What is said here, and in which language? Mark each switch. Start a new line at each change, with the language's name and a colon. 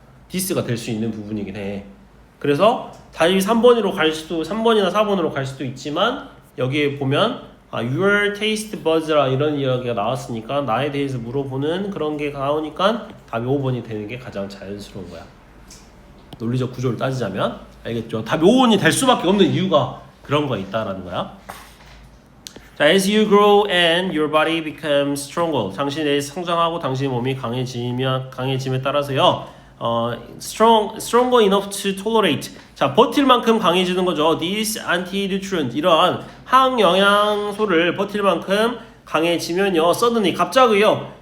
Korean: this가 될 수 있는 부분이긴 해. 그래서 답이 3번으로 갈 수도 3번이나 4번으로 갈 수도 있지만 여기에 보면
English: your taste buds
Korean: 라 이런 이야기가 나왔으니까 나에 대해서 물어보는 그런 게 나오니까 답이 5번이 되는 게 가장 자연스러운 거야. 논리적 구조를 따지자면 알겠죠? 답이 5번이 될 수밖에 없는 이유가 그런 거가 있다라는 거야.
English: 자, as you grow and your body becomes stronger.
Korean: 당신의 성장하고 당신의 몸이 강해짐에 따라서요.
English: stronger enough to tolerate.
Korean: 자, 버틸 만큼 강해지는 거죠.
English: These anti-nutrient
Korean: 이러한 항영양소를 버틸 만큼 강해지면요.
English: suddenly
Korean: 갑자기요.